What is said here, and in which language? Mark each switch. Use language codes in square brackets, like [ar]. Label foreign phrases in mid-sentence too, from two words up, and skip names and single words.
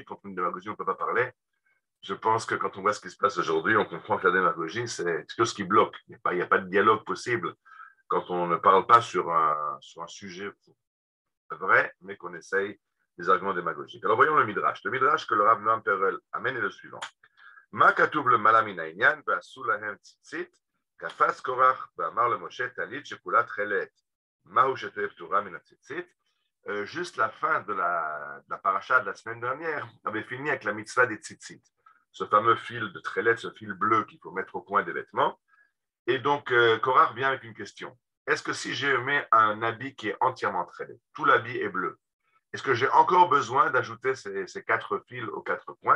[fr] Contre une démagogie, on ne peut pas parler. Je pense que quand on voit ce qui se passe aujourd'hui, on comprend que la démagogie, c'est quelque chose qui bloque. Il n'y a pas de dialogue possible quand on ne parle pas sur un sujet vrai, mais qu'on essaye des arguments démagogiques. Alors voyons le Midrash. Le Midrash que le Rav Noam Perel amène est le suivant. [he] מה כתוב למעלה מן העניין ועשו להם ציצית, קפץ קורח ואמר למשה טלית שכולה תכלת. מהו שתהיה פטורה מן הציצית? [fr] Juste la fin de la paracha de la semaine dernière avait fini avec la mitzvah des tzitzit, ce fameux fil de trélet, ce fil bleu qu'il faut mettre au coin des vêtements. Et donc, Korach vient avec une question. Est-ce que si je mets un habit qui est entièrement trélet, tout l'habit est bleu, est-ce que j'ai encore besoin d'ajouter ces 4 fils aux 4 coins?